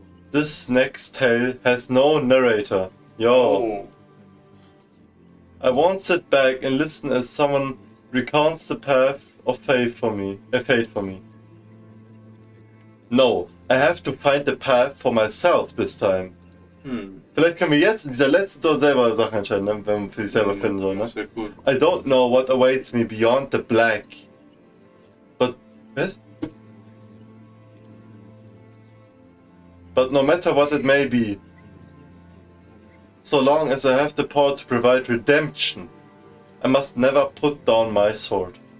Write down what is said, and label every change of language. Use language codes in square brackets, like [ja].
[en] This next tale has no narrator. Yo. I won't sit back and listen as someone recounts the path of fate for me. No, I have to find the path for myself this time. [de] Vielleicht können wir jetzt in dieser letzten Tour selber Sachen entscheiden, ne? Wenn man für sich selber finden soll. Ne? Sehr cool. [en] I don't know what awaits me beyond the black. But no matter what it may be, so long as I have the power to provide redemption, I must never put down my sword.